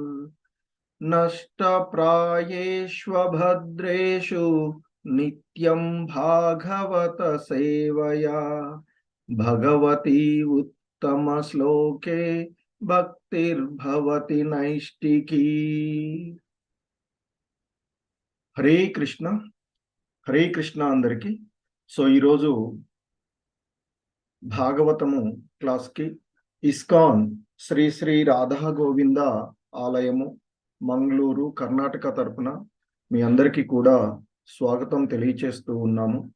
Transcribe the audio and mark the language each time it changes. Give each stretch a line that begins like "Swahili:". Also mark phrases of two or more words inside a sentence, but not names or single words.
Sanskrit: नष्टप्रायेष्वभद्रेषु नित्यं भागवत सेवया, भगवती उत्तमश्लोके भक्तिर्भवति नैष्टिकी। హరే కృష్ణ హరే కృష్ణ
Telugu: అందరికి. సో ఈరోజు భాగవతము క్లాస్కి ఇస్కాన్ శ్రీ శ్రీ రాధా గోవింద ఆలయము మంగళూరు కర్ణాటక తరపున మీ అందరికీ కూడా స్వాగతం తెలియచేస్తూ ఉన్నాము.